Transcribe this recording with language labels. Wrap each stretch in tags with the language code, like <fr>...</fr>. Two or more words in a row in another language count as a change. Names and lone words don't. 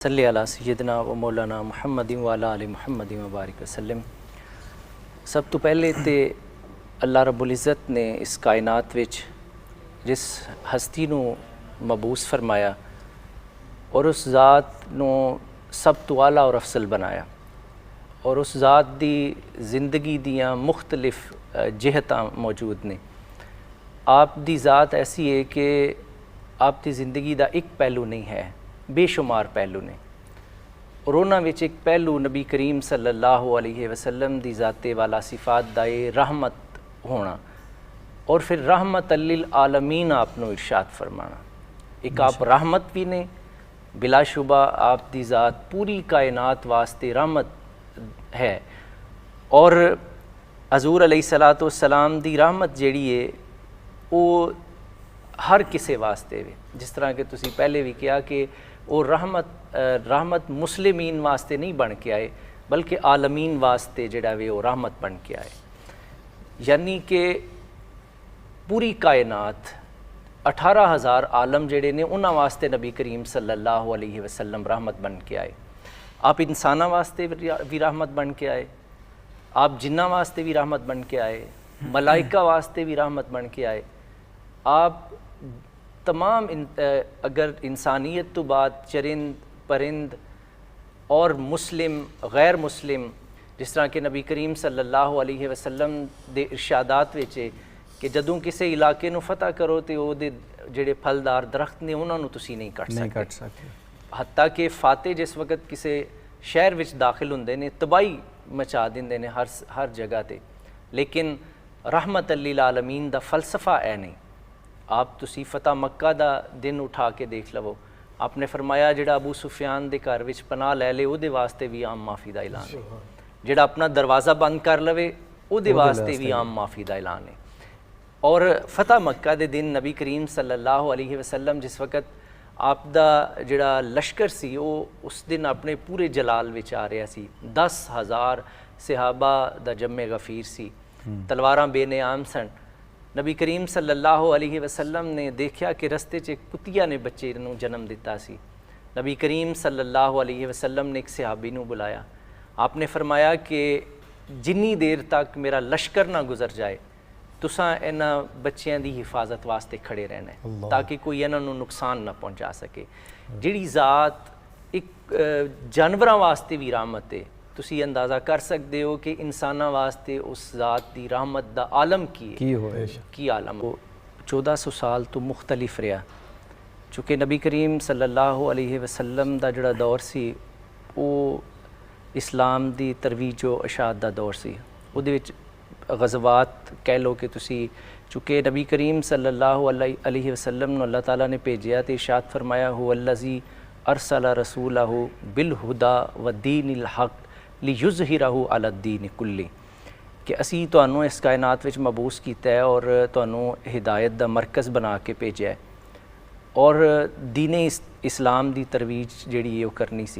<ar>صل على سيدنا ومولانا محمد وعلى آل محمد وبارك وسلم.</ar> <pa>سب تو پہلے تو اللہ رب العزت نے اس کائنات وچ جس ہستی نوں مبعوث فرمایا اور اس ذات نوں سب تو اعلیٰ اور افضل بنایا اور اس ذات دی زندگی دیاں مختلف جہتاں موجود نے. آپ دی ذات ایسی ہے کہ آپ دی زندگی دا ایک پہلو نہیں ہے، بے شمار پہلو نے اور انہاں وچ ایک پہلو نبی کریم</pa> <ar>صلى الله عليه وسلم</ar> <pa>دی ذاتِ والا صفات دا رحمت ہونا اور فیر</pa> <ar>رحمة للعالمين</ar> <pa>آپ نوں ارشاد فرمانا. ایک آپ رحمت بھی نے، بلاشبہ آپ دی ذات پوری کائنات واسطے رحمت ہے اور حضور</pa> <ar>عليه الصلاة والسلام</ar> <pa>دی رحمت جہڑی ہے وہ ہر کسی واسطے وے. جس طرح کہ تسی پہلے بھی کہا کہ وہ رحمت مسلمین واسطے نہیں بن کے آئے بلکہ عالمین واسطے جہڑا وے وہ رحمت بن کے آئے. یعنی کہ پوری کائنات 18,000 عالم جہڑے نے انہاں واسطے نبی کریم</pa> <ar>صلى الله عليه وسلم</ar> <pa>رحمت بن کے آئے. آپ انساناں واسطے بھی رحمت بن کے آئے، آپ جناں واسطے بھی رحمت بن کے آئے، ملائکہ واسطے بھی رحمت بن کے آئے. آپ تمام اگر انسانیت تو بات چرند پرند اور مسلم غیر مسلم، جس طرح کہ نبی کریم</pa> <ar>صلى الله عليه وسلم</ar> <pa>دے ارشادات وچ کہ جدوں کسی علاقے نوں فتح کرو تو اہدے جہڑے پھلدار درخت نے انہاں نوں تسیں نہیں کٹ سکتے. حتیٰ کہ فاتح جس وقت کسی شہر وچ داخل ہندے نے تباہی مچا دیندے نے ہر جگہ تے، لیکن</pa> <ar>رحمة للعالمين</ar> <pa>دا فلسفہ ہے نہیں. آپ تسی فتح مکہ دا دن اٹھا کے دیکھ لوو، آپ نے فرمایا جہڑا ابو سفیان دے گھر وچ پناہ لے لے اہدے واسطے بھی عام معافی دا اعلان ہے، جہڑا اپنا دروازہ بند کر لوے اہدے واسطے بھی عام معافی دا اعلان ہے. اور فتح مکہ دے دن نبی کریم</pa> <ar>صلى الله عليه وسلم</ar> <pa>جس وقت آپ دا جہڑا لشکر سی وہ اس دن اپنے پورے جلال وچ آ رہا سی. 10,000 صحابہ دا جمِ غفیر سی، تلواراں بے نیام سن. نبی کریم</pa> <ar>صلى الله عليه وسلم</ar> <pa>نے دیکھا کہ رستے چ ایک کتیا نے بچے نوں جنم دتا سی. نبی کریم</pa> <ar>صلى الله عليه وسلم</ar> <pa>نے ایک صحابی نوں بلایا، آپ نے فرمایا کہ جنی دیر تک میرا لشکر نہ گزر جائے تساں انہاں بچیاں دی حفاظت واسطے کھڑے رہنا ہے تاکہ کوئی انہاں نوں نقصان نہ پہنچا سکے. جہڑی ذات ایک جانوراں واسطے بھی رحمت ہے، تسی اندازہ کر سکتے ہو کہ انساناں واسطے اس ذات دی رحمت دا عالم کی عالم وہ 1400 سال تو مختلف رہا. چونکہ نبی کریم</pa> <ar>صلى الله عليه وسلم</ar> <pa>دا جہڑا دور سی وہ اسلام دی ترویج و اشاعت دا دور سی. اہدے وچ غزوات کہہ لو کہ تسی چونکہ نبی کریم</pa> <ar>صلى الله عليه وسلم</ar> <pa>نوں اللہ تعالیٰ نے بھیجیا تو ارشاد فرمایا</pa> <ar>هو الذي أرسل رسوله بالهدى ودين الحق ليظهره على الدين كله,</ar> <pa>کہ اسی تہانوں اس کائنات وچ مبعوث کیتا ہے اور تہانوں ہدایت دا مرکز بنا کے بھیجا ہے اور دینِ اسلام دی ترویج جہڑی ہے وہ کرنی سی.</pa>